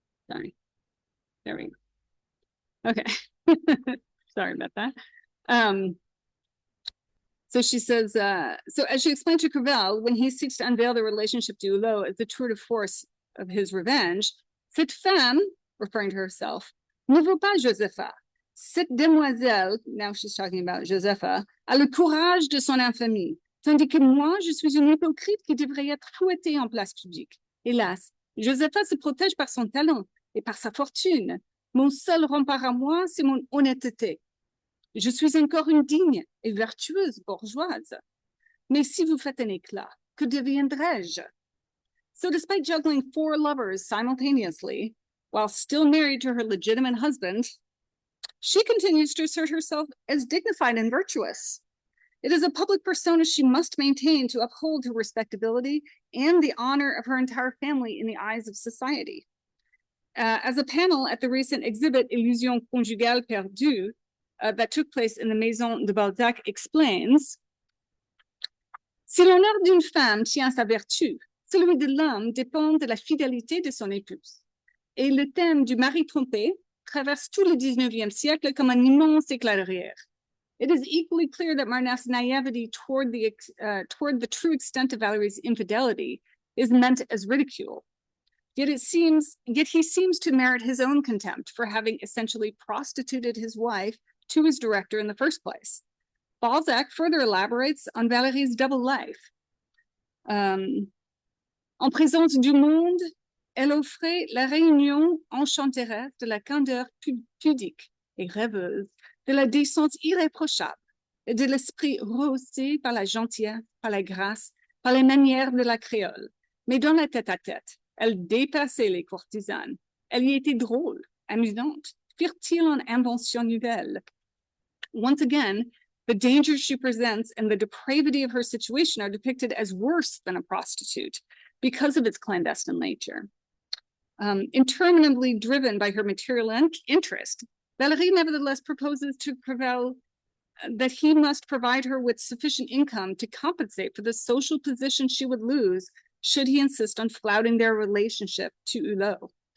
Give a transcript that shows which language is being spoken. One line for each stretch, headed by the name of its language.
English: Sorry. There we go. Okay. Sorry about that. So she says, so as she explained to Covell, when he seeks to unveil the relationship to Hulot as the tour de force of his revenge,
French: cette femme,
English: referring to herself,
French: ne vaut pas Josepha. Cette demoiselle,
English: now she's talking about Josepha,
French: a le courage de son infamie, tandis que moi, je suis une hypocrite qui devrait être fouettée en place publique. Hélas, Josepha se protège par son talent et par sa fortune. Mon seul rempart à moi, c'est mon honnêteté. Je suis encore une digne et vertueuse bourgeoise. Mais si vous faites un éclat, que deviendrai-je?
English: So despite juggling 4 lovers simultaneously, while still married to her legitimate husband, she continues to assert herself as dignified and virtuous. It is a public persona she must maintain to uphold her respectability and the honor of her entire family in the eyes of society. As a panel at the recent exhibit
French: Illusion conjugale perdue
English: that took place in the Maison de Balzac explains,
French: si l'honneur d'une femme tient à sa vertu, celui de l'homme dépend de la fidélité de son épouse. Et le thème du mari trompé traverse tout le 19e siècle comme un immense éclat de rire.
English: It is equally clear that Marneffe's naivety toward the true extent of Valerie's infidelity is meant as ridicule. Yet he seems to merit his own contempt for having essentially prostituted his wife to his director in the first place. Balzac further elaborates on Valérie's double life.
French: En présence du monde, Elle offrait la réunion enchanteresse de la candeur pudique et rêveuse, de la décence irréprochable et de l'esprit rehaussé par la gentillesse, par la grâce, par les manières de la créole. Mais dans la tête-à-tête, elle dépassait les courtisanes. Elle y était drôle, amusante, fertile en inventions nouvelles.
English: Once again, the dangers she presents and the depravity of her situation are depicted as worse than a prostitute because of its clandestine nature. Interminably driven by her material interest, Valérie nevertheless proposes to Crevel that he must provide her with sufficient income to compensate for the social position she would lose should he insist on flouting their relationship to Hulot.